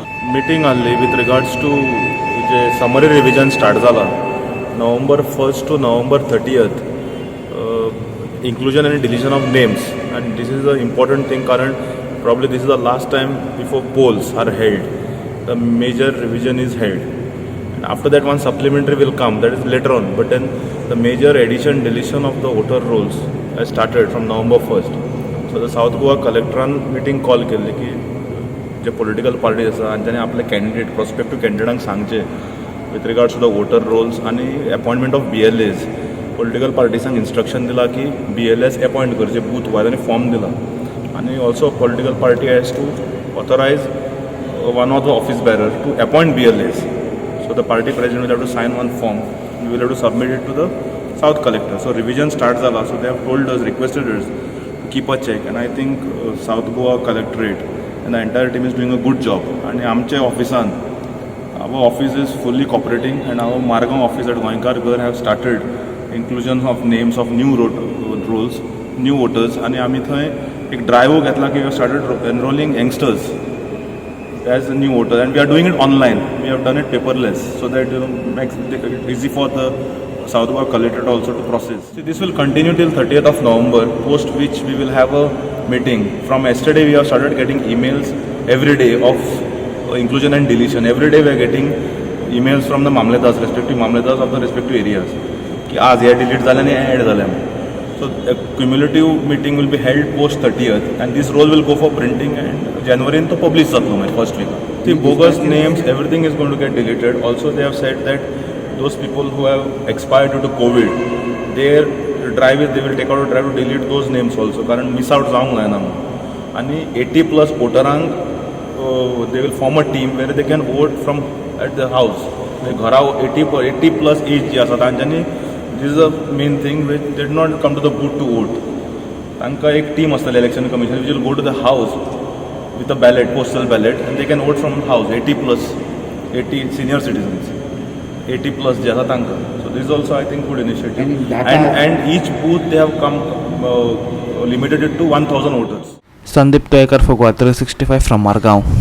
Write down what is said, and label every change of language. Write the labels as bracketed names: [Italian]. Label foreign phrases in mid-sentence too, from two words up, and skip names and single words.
[English] Meeting only with regards to summary revision start झाला November 1st to November 30th, inclusion and deletion of names, and this is an important thing कारण probably this is the last time before polls are held, the major revision is held. And after that one supplementary will come, that is later on, but then the major addition deletion of the voter rolls has started from November 1st. So the South Goa [Konkani] Collectoran meeting call केल्ली की जे [English] political parties [Konkani] आसा आनी ताणें आपले कॅन्डिडेट प्रॉस्पेक्टिव्ह कॅन्डिडेटांक सांगचे [English] with regards to the voter rolls [Konkani] आनी [English] appointment of BLAs. [Konkani] पॉलिटिकल पार्टीसांक इंस्ट्रक्शन दिला की BLAs अपॉइंट करचे [English] booth wise [Konkani] आनी फॉर्म दिला. [English] आनी also political party has to authorize one of the office bearer to appoint BLAs. So the party president will have to sign one form. We will have to submit it to the South Collector. So revision starts zala. So they have told us, requested us to keep a check. And I think South Goa Collectorate and the entire team is doing a good job. [Konkani] And आमचे ऑफिसान, [English] our office is fully cooperating, and our Margam office at Goenkargarh have started inclusion of names of new rolls, new voters. And [Konkani] आम्ही थंय एक ड्राइव घेतला की [English] we have started enrolling youngsters as a new voter, and we are doing it online. We have done it paperless, so that makes it easy for the South Goa Collectorate also to process. See, this will continue till 30th of November, post which we will have a meeting. From yesterday we have started getting emails every day of inclusion and deletion. Every day we are getting emails from the Mamledas, respective Mamledas of the respective areas. [Konkani] की आज हे डिलीट जालें आनी हें एड जालें म्हणून. [English] So a cumulative meeting will be held post 30th and this roll will go for printing and January to publish जातलो मागीर first week. See, bogus names, everything is going to get deleted. Also they have said that those people who have expired due to COVID, their drive is they will take out a drive to delete those names also कारण miss out [Konkani] जावंक जायना म्हणून. [English] आनी 80+ voterank they will form a team where they can vote from at the house. घरा 80+ age [Konkani] जी आसा तांच्यांनी [English] this is the main thing which they did not come to the booth to vote. [Konkani] तांकां एक टीम आसतली [English] election commission which will go to the house with a ballot, postal ballot, and they can vote from house 80+ 80 senior citizens 80+ [Konkani] जे आसा तांकां. [English] So this is also I think good initiative and each booth they have come limited it to 1000 voters. Sandeep Toyekar for Gua 365 from Margao.